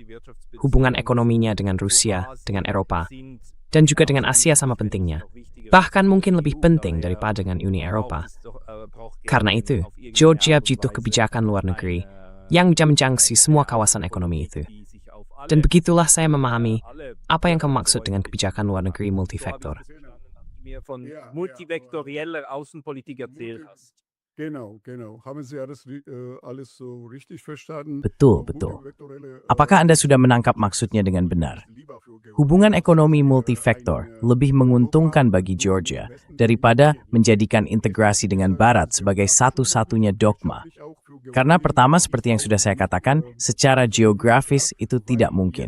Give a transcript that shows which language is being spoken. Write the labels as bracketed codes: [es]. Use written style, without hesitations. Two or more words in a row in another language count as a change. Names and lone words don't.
[id] Hubungan ekonominya dengan Rusia, dengan Eropa, dan juga dengan Asia sama pentingnya. Bahkan mungkin lebih penting daripada dengan Uni Eropa. Karena itu, Georgia butuh kebijakan luar negeri yang bisa menjangkau semua kawasan ekonomi itu. Dan begitulah saya memahami apa yang kamu maksud dengan kebijakan luar negeri multifaktor. [de] mir von multivektorieller Außenpolitik erzählt hast. Genau. Haben Sie alles so richtig verstanden? [id] Betul. Apakah Anda sudah menangkap maksudnya dengan benar? Hubungan ekonomi multifaktor lebih menguntungkan bagi Georgia daripada menjadikan integrasi dengan Barat sebagai satu-satunya dogma. Karena pertama, seperti yang sudah saya katakan, secara geografis itu tidak mungkin.